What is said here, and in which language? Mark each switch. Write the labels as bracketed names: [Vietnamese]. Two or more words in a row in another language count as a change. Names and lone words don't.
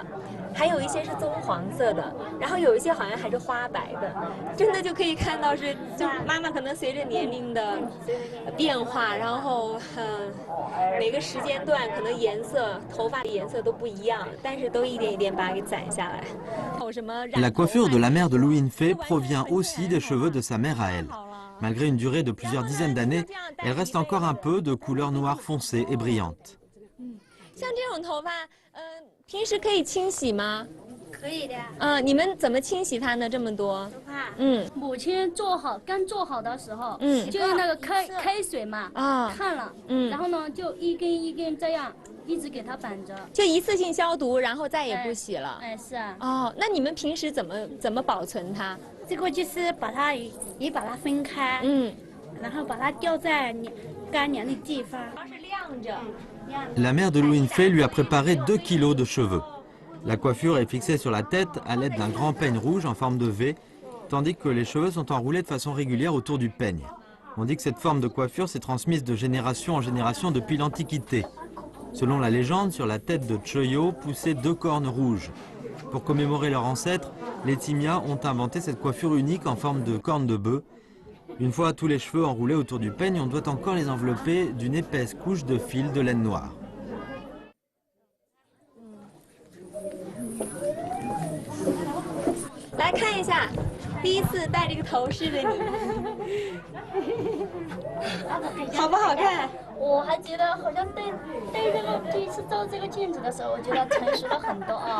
[Chinese] 还有一些是棕黄色的，然后有一些好像还是花白的，真的就可以看到是，就妈妈可能随着年龄的变化，然后每个时间段可能颜色头发的颜色都不一样，但是都一点一点把它给攒下来。 [French] La coiffure de la mère de Lu Yinfei provient aussi des cheveux de sa mère à elle. Malgré une durée de plusieurs dizaines d'années, elle reste encore un peu de couleur noire foncée et brillante. [Chinese] 像这种头发，平时可以清洗吗？可以的。你们怎么清洗它呢？这么多？母亲刚做好的时候，就用那个开水嘛，烫了，然后呢就一根一根这样一直给它绑着，就一次性消毒，然后再也不洗了。是啊。哦，那你们平时怎么保存它？这个就是把它分开，然后把它吊在干凉的地方，是晾着。 [French] La mère de Lu Yinfei lui a préparé 2 kilos de cheveux. La coiffure est fixée sur la tête à l'aide d'un grand peigne rouge en forme de V, tandis que les cheveux sont enroulés de façon régulière autour du peigne. On dit que cette forme de coiffure s'est transmise de génération en génération depuis l'Antiquité. Selon la légende, sur la tête de Choyo poussaient 2 cornes rouges. Pour commémorer leur ancêtre, les Timia ont inventé cette coiffure unique en forme de corne de bœuf. Une fois tous les cheveux enroulés autour du peigne, on doit encore les envelopper d'une épaisse couche de fil de laine noire. [Chinese] 来看一下，第一次戴这个头饰的你，好不好看？我还觉得好像戴这个第一次照这个镜子的时候，我觉得成熟了很多啊。